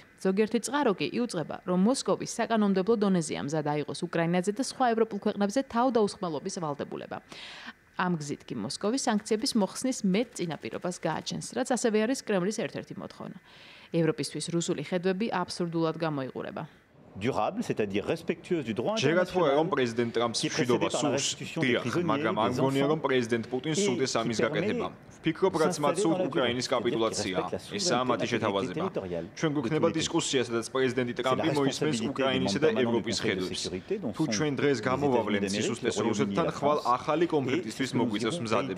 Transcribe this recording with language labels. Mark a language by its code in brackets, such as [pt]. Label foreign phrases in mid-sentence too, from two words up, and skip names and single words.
[ka] ზოგიერთი წყარო კი იუწყება, რომ მოსკოვის საკანონმდებლო დონეზეა მზად აიღოს უკრაინაზე და სხვა ევროპულ ქვეყნებზე თავდაუსხმელობის ვალდებულება. ამ გზით კი მოსკოვი სანქციების მოხსნის მეტ წინაპირობას გააჩენს, რაც ასევე არის კრემლის ერთ-ერთი მოთხოვნა. ევროპისთვის რუსული ხედვები აბსურდულად გამოიყურება. [fr] durable, c'est-à-dire respectueuse du droit international. [ka] რომ პრეზიდენტ ტრამპს მშვიდობა სურს, მაგრამ არ მგონია რომ პრეზიდენტ პუტინს სურდეს ამის გაკეთება. ვფიქრობ, რაც მათ სურთ უკრაინის კაპიტულაცია. ესაა მათი შეთავაზება. ჩვენ გვექნება დისკუსია, სადაც პრეზიდენტი ტრამპი მოისმენს უკრაინისა და ევროპის ხედვებს. თუ ჩვენ დღეს გამოვავლენთ სისუსტეს რუსეთთან, ხვალ ახალი კონფლიქტისთვის მოგვიწევს მზადება.